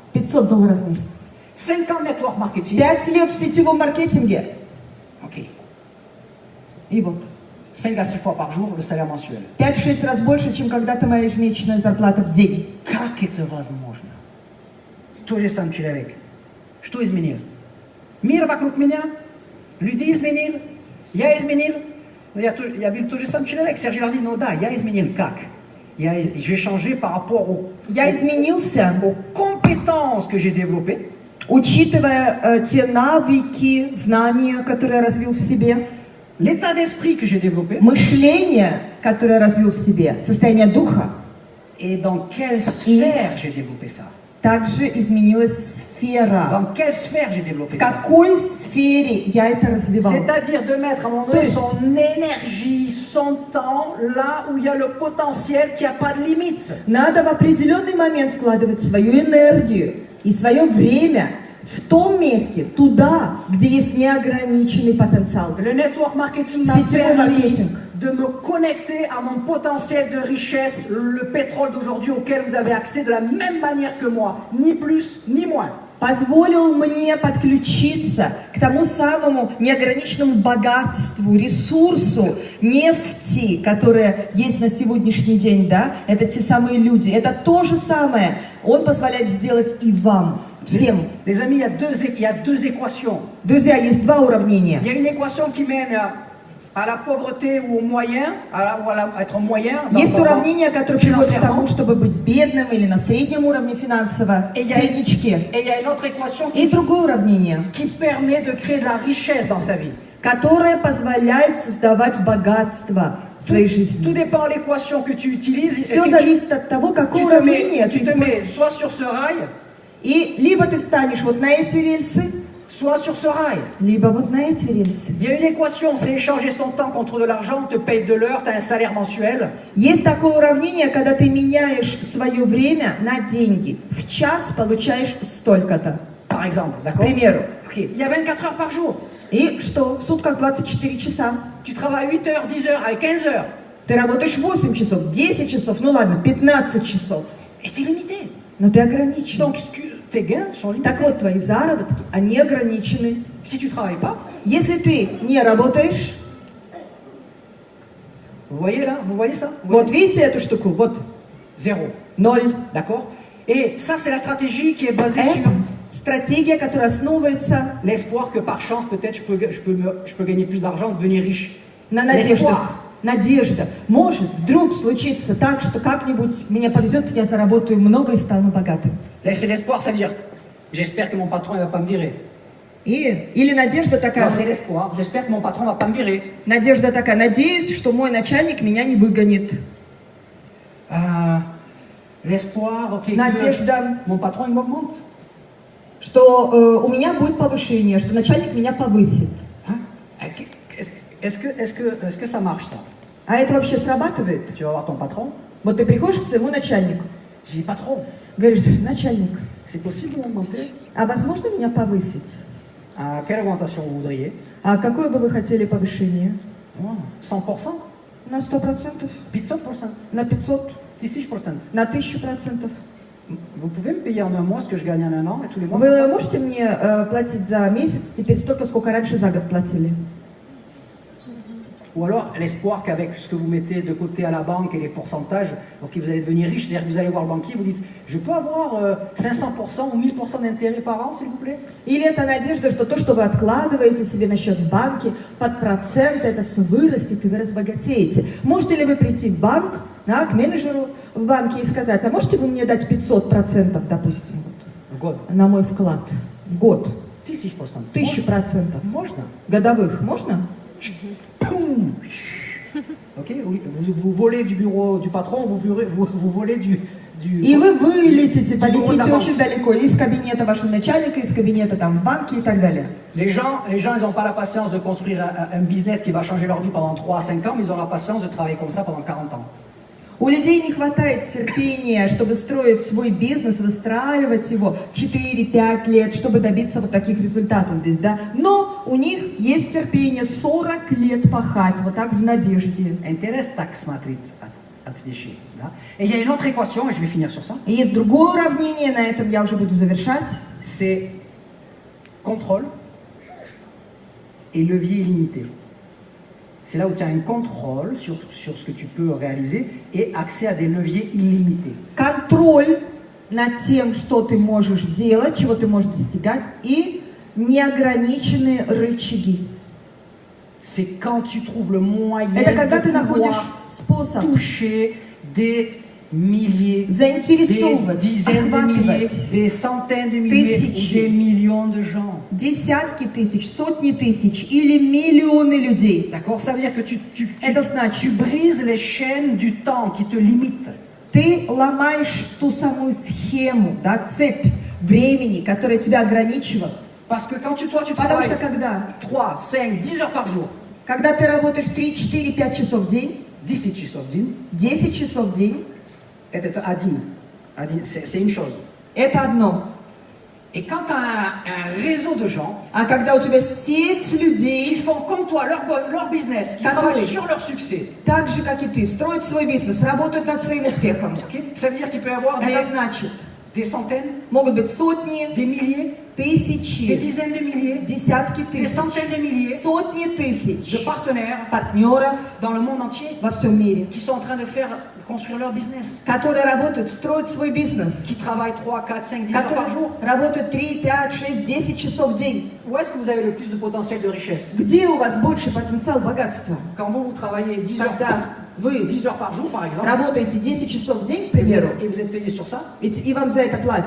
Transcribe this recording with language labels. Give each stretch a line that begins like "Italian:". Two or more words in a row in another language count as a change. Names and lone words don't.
Russian: $500 в месяц.
French: 5 ans de
English: network marketing,
Russian: 5 лет в сетевом маркетинге, ok. и вот.
French: 5 à 6 fois par jour le salaire mensuel.
Russian: 5-6 раз больше, чем когда-то моя ежемесячная зарплата в день. Как это возможно? То же сам человек. Что изменил? Мир вокруг меня, люди изменил, я изменил, Но я был тот же самый человек. Сергей говорит, ну да, я изменил как?
French: J'ai changé par rapport
Russian: Я изменился,
French: aux compétences que j'ai développées.
Russian: учитывая те навыки, знания, которые я развил в себе,
French: L'état d'esprit que j'ai développé.
Russian: мышление, которое я развил в себе, состояние духа,
French: Et dans quelle sphère j'ai développé ça?
Russian: также изменилась сфера.
French: Dans quelle sphère j'ai
Russian: В
French: développé ça?
Russian: какой сфере я это развивал?
French: C'est-à-dire de mettre à un moment
Russian: То
French: donné
Russian: есть-
French: son énergie, son temps, là où il y a le potentiel, qui n'a pas de limite.
Russian: Надо в определенный момент вкладывать свою энергию и свое время в том месте, туда, где есть неограниченный потенциал.
French: Le
English: network marketing
French: m'a
Russian: Сетевой
French: permis
Russian: маркетинг.
French: de me connecter à mon potentiel de richesse, le pétrole d'aujourd'hui auquel vous avez accès de la même manière que moi, ni plus ni moins.
Russian: Позволил мне подключиться к тому самому неограниченному богатству, ресурсу нефти, которая есть на сегодняшний день, да? Это те самые люди. Это то же самое. Он позволяет сделать и вам, всем.
French: Les amis, il y a deux équations.
Russian: Друзья, есть два уравнения.
French: Il y a une équation qui mène à la pauvreté ou au moyen, à être moyen.
Russian: Есть уравнение, которое приводит к тому,
French: financièrement.
Russian: чтобы быть бедным или на среднем уровне финансово,
French: Et
Russian: в среднячке.
French: il y a une autre équation
Russian: И другое уравнение,
French: qui permet de créer de la richesse dans sa vie.
Russian: которое позволяет создавать богатство в своей
French: Tout
Russian: жизни.
French: dépend de l'équation que tu utilises.
Russian: Все
French: Et
Russian: зависит от того, какое уравнение ты
French: tu te mets
Russian: используешь.
French: soit sur ce rail,
Russian: И либо ты встанешь вот на эти рельсы,
French: soit sur ce rail.
Russian: либо вот на эти рельсы.
French: Il y a une équation, c'est échanger son temps contre de l'argent, on te paye de l'heure, tu as un salaire mensuel.
Russian: Есть такое уравнение, когда ты меняешь свое время на деньги. В час получаешь столько-то.
French: Par exemple,
Russian: К
French: d'accord?
Russian: примеру.
French: Ok. Il y a 24 heures par jour.
Russian: И что? В сутках 24 часа.
French: Tu travailles 8 heures, 10 heures, avec 15 heures.
Russian: Ты работаешь 8 часов, 10 часов, ну ладно, 15 часов.
French: Et tu es limité.
Russian: Но ты ограничен.
French: Donc tes gains sont limités.
Russian: Так вот, твои заработки, они ограничены.
French: Si tu ne travailles pas,
Russian: Если ты не работаешь,
French: vous voyez là, vous voyez ça? Vous
Russian: вот
French: voyez?
Russian: видите эту штуку, вот,
French: Zéro. 0. D'accord? Et ça, c'est la stratégie qui est basée
Russian: Это
French: sur
Russian: стратегия, которая основывается
French: l'espoir que par chance, peut-être, je peux gagner plus d'argent, devenir riche.
Russian: на надеждах.
French: L'espoir.
Russian: Надежда. Может вдруг случиться так, что как-нибудь мне повезет, я заработаю много и стану богатым.
French: C'est l'espoir, ça veut dire, j'espère que mon patron ne va pas me virer.
Russian: Или надежда такая,
French: Non, c'est l'espoir, j'espère que mon patron ne va pas me virer.
Russian: надеюсь, что мой начальник меня не выгонит.
French: L'espoir, ok,
Russian: Надежда,
French: que mon patron il m'augmente.
Russian: что у меня будет повышение, что начальник меня повысит.
French: Hein? Est-ce que ça marche ça?
Russian: А это вообще срабатывает?
French: Tu vas voir ton patron,
Russian: Вот ты приходишь к своему начальнику,
French: je dis patron,
Russian: говоришь, начальник,
French: c'est possible de m'augmenter?
Russian: а возможно меня повысить?
French: Quelle augmentation vous voudriez?
Russian: А какое бы вы хотели повышение? 100%? На 100%? 500%? На 500? 1000%? На 1000%?
French: Vous pouvez me payer en un mois ce que je gagne en un an et tous les mois?
Russian: Вы можете мне платить за месяц теперь столько, сколько раньше за год платили?
French: Ou alors l'espoir qu'avec ce que vous mettez de côté à la banque et les pourcentages, ok, vous allez devenir riche, c'est-à-dire que vous allez voir le banquier, vous dites, je peux avoir 500% ou 1000% d'intérêt par an, s'il vous plaît?
Russian: Или это надежда, что то, что вы откладываете себе на счет в банке, под процент это все вырастет, и вы разбогатеете. Можете ли вы прийти в банк, да, к менеджеру в банке и сказать, а можете вы мне дать 500%, допустим, В год. на мой вклад в год? 1000%. 1000%. Можно? Годовых можно?
French: Poum. Ok, vous volez du bureau du patron, vous volez du
Russian: И вы вылетите,
French: du bureau de la
Russian: полетите
French: banque.
Russian: очень далеко, из кабинета вашего начальника, из кабинета там в банке и так далее.
French: Les gens, ils n'ont pas la patience de construire un business qui va changer leur vie pendant 3 à 5 ans, mais ils ont la patience de travailler comme ça pendant 40 ans.
Russian: У людей не хватает терпения, чтобы строить свой бизнес, выстраивать его 4-5 лет, чтобы добиться вот таких результатов здесь, да. Но у них есть терпение 40 лет пахать, вот так в надежде. Интерес так смотреть от вещей. Да?
French: Et il y a une autre équation, et je vais finir sur ça,
Russian: И есть другое уравнение, на этом я уже буду завершать.
French: c'est contrôle et levier illimité. C'est là où tu as un contrôle sur ce que tu peux réaliser et accès à des leviers illimités.
Russian: Контроль над тем, что ты можешь делать, чего ты можешь достигать, и неограниченные рычаги.
French: c'est quand tu trouves le moyen
Russian: Это когда ты
French: de
Russian: находишь
French: pouvoir
Russian: способ
French: toucher des milliers, des
Russian: заинтересовывать,
French: dizaines de milliers,
Russian: охватывать
French: des centaines de milliers
Russian: тысячи,
French: ou des millions de gens.
Russian: десятки тысяч, сотни тысяч или миллионы людей.
French: D'accord? Ça veut dire que
Russian: Это значит,
French: tu brises les chaînes du temps qui te limitent.
Russian: ты ломаешь ту самую схему, да, цепь времени, которая тебя ограничивала.
French: Parce que quand tu
Russian: Потому
French: travailles
Russian: что когда
French: 3, 5, 10 heures par jour,
Russian: ты работаешь 3, 4, 5 часов в день, 10 часов в день, 10 часов в день, это один.
French: C'est une chose.
Russian: это одно.
French: Et quand tu as un réseau de gens
Russian: А когда у тебя сеть
French: qui
Russian: людей,
French: font comme toi leur business, qui
Russian: Которые-
French: travaillent sur leur succès,
Russian: так же, как и ты, строят свой бизнес, работают над своим успехом, ok?
French: Ça veut dire qu'il peut y avoir
Russian: это значит,
French: des centaines,
Russian: могут быть сотни,
French: des milliers, des
Russian: тысячи,
French: dizaines de milliers,
Russian: десятки
French: des
Russian: тысяч,
French: centaines de milliers
Russian: сотни
French: de
Russian: тысяч
French: partenaires
Russian: партнеров
French: dans le monde entier
Russian: во всем мире,
French: qui sont en train de construire leur business,
Russian: которые работают, строят свой бизнес,
French: qui travaillent 3, 4, 5, 10 heures par
Russian: которые
French: jour.
Russian: работают 3, 5, 6, 10 часов в день.
French: Où est-ce que vous avez le plus de potentiel de richesse?
Russian: Где у вас больше потенциал богатства?
French: Quand vous travaillez 10 heures,
Russian: Когда вы
French: 10 heures par jour, par exemple,
Russian: работаете 10 часов в день, к примеру,
French: et vous êtes payé sur ça,
Russian: ведь и вам за это платят.